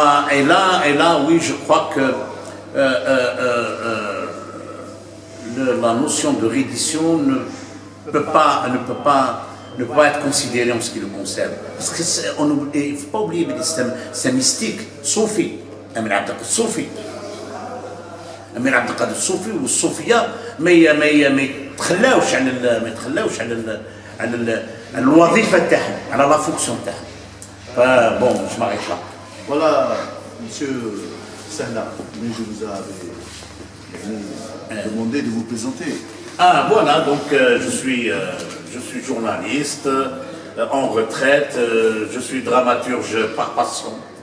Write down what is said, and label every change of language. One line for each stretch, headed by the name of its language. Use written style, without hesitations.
French: Et là, oui, je crois que la notion de reddition ne peut pas être considérée en ce qui le concerne. Parce qu'il ne faut pas oublier, c'est mystique, Soufi, Emir Abdelkader Soufi. Emir Abdelkader Soufi ou Soufia, mais
Arabic: تخلاوش على الوظيفه تاعهم على لا فونكسيون تاعهم.
French: فبون je m'arrête là. Voilà, monsieur Sahla, mais je vous avais demandé de vous présenter. Ah voilà, donc je suis journaliste en retraite, je suis dramaturge par passion.